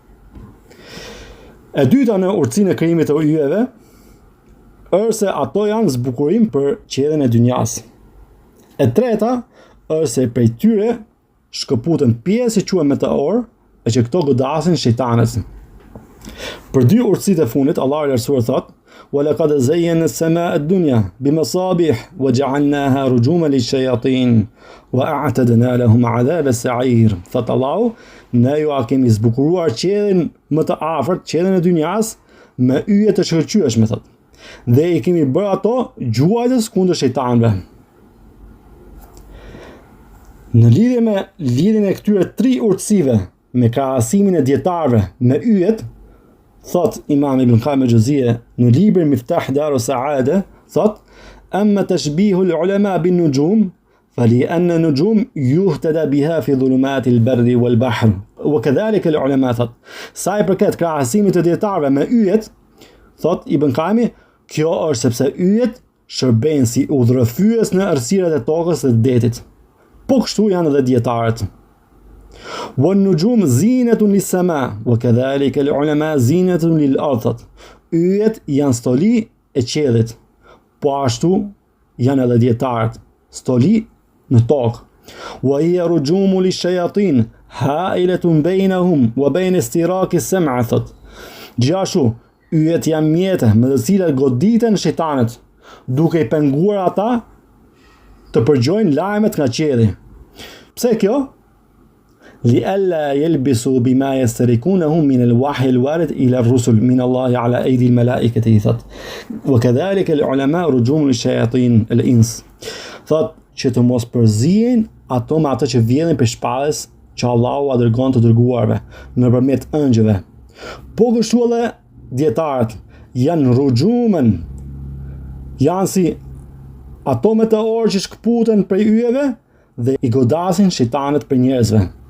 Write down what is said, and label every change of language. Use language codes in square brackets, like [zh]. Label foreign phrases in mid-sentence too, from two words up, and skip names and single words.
[sq] E dyta në urtësinë e krijimit të yjeve është se ato janë zbukurim për qiellin e dynjas. E treta është se prej tyre shkëputen pjesë që quhen meteor, e që këto godasin shejtanët. Për 2 urtësitë e fundit, Allahu i lartësuar thot: [ar] "ولقد زينا السماء الدنيا بمصابيح وجعلناها رجوما للشياطين وأعتدنا لهم عذاب السعير." [sq] Thot Allahu, ne ju kemi zbukuruar qiellin më të afërt, qiellin e dynjas, me yje të shkëlqyeshme, thot. Dhe i kemi bërë ato gjuajtës kundër shejtanëve. Në lidhje me lidhjen e këtyre 3 urtësive me krahasimin e dietarëve me yjet, thot Imam Ibn Qayyim al-Juzeyy në librin Miftah Dar as-Sa'ada, thot: [ar] "أما تشبيه العلماء بالنجوم فلأن النجوم يهتدى بها في ظلمات البر والبحر وكذلك العلماء." [sq] thot. Sa i përket krahasimit të dietarëve me yjet, thot Ibn Qayyim, kjo është sepse yjet shërbejnë si udhërrëfyes në errësirat e tokës dhe detit. Po kështu janë edhe dietarët. [ar] وَالنُّجُومُ زِينَةٌ لِلسَّمَاءِ وَكَذَلِكَ الْعُلَمَاءُ زِينَةٌ لِلْأَرْضِ. [sq] Yjet janë stoli e qiellit, po ashtu janë edhe dietarët, stoli në tokë. [ar] وَهِيَ رُجُومُ لِلشَّيَاطِينِ حَائِلَةٌ بَيْنَهُمْ وَبَيْنَ اسْتِرَاقِ السَّمْعِ. [sq] thot. Gjithashtu, yjet janë mjete me të cilat goditen shejtanët, duke i penguar ata të përgjojnë lajmet nga qielli. Pse kjo? [ar] لئلا يلبسوا بما يستركونه من الوحي الوارد إلى الرسل من الله على أيدي الملائكة. [sq] thot. [ar] وكذلك العلماء رجوم للشياطين الإنس. [sq] thot që të mos përzihen ato me ato që vjedhin për shpallës që Allahu a dërgon të dërguarve nëpërmjet ëngjëve. Po kështu edhe dietarët janë rujumën, janë si ato meteorë që shkëputen prej yjeve dhe i godasin shejtanët për njerëzve.